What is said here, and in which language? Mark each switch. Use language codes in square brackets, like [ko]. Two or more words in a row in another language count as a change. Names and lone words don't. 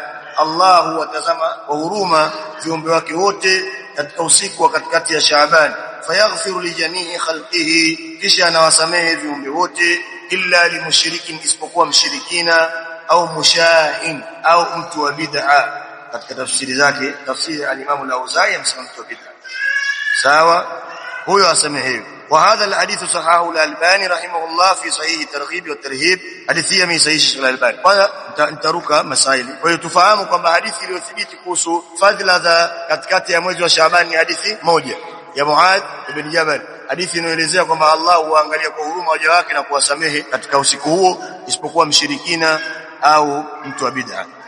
[sw] Allahu watazama kwa huruma viumbe wake wote katika usiku wa katikati ya Sha'ban, [ar] فيغفر لجميع خلقه, [sw] kisha anawasamehe viumbe wote, [ar] إلا لمشرك, [sw] isipokuwa mshirikina, au mushahin, au mtu wa bid'a. Katika tafsiri zake, tafsiri al-Imam al-Auza'i amesema mtu wa bid'a. Sawa, huyo asamehewe. [ar] وهذا الحديث صححه الألباني رحمه الله في صحيح الترغيب والترهيب، حديث من صحيح الألباني. [sw] قال nitaruka masaili. Kwa hiyo tufahamu kwamba hadithi iliyothibiti kuhusu fadhila za katikati ya mwezi wa Shaaban ni hadithi moja ya Muadh ibn Jabal, hadithi inaelezea kwamba Allah huangalia kwa huruma waja wake na kuwasamehe katika usiku huo, isipokuwa mshirikina au mtu wa bid'a.